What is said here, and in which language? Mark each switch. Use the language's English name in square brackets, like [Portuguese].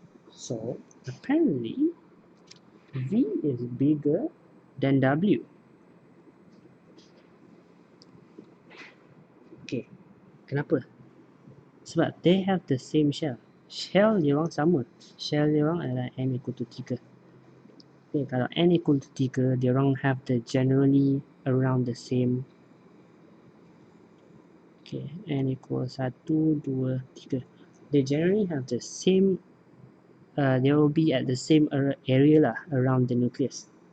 [English] So, apparently V is bigger than W. Okay, [Malay] kenapa? Sebab [English] they have the same shell. [Malay] Shell dia orang sama. Shell dia orang adalah N equal to 3. [English] Okay, [Malay] kalau [English] N equal to 3, [Malay] dia orang [English] have the generally around the same. Okay, N equal 1, 2, 3. They generally have the same, they will be at the same area lah around the nucleus.